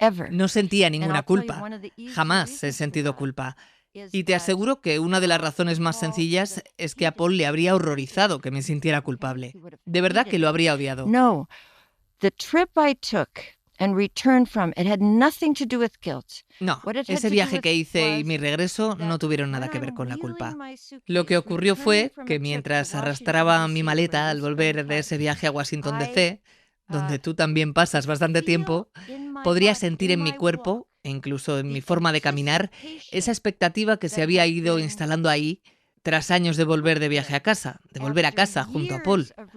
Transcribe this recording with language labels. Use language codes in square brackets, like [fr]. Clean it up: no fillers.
[es] No sentía ninguna culpa. Jamás he sentido culpa. Y te aseguro que una de las razones más sencillas es que a Paul le habría horrorizado que me sintiera culpable. De verdad que lo habría odiado. [en] No, the trip I took and returned from it had nothing to do with guilt. [es] No, ese viaje que hice y mi regreso no tuvieron nada que ver con la culpa. Lo que ocurrió fue que mientras arrastraba mi maleta al volver de ese viaje a Washington DC, donde tú también pasas bastante tiempo, podría sentir en mi cuerpo, e incluso en mi forma de caminar, esa expectativa que se había ido instalando ahí tras años de volver de viaje a casa, de volver a casa junto a Paul.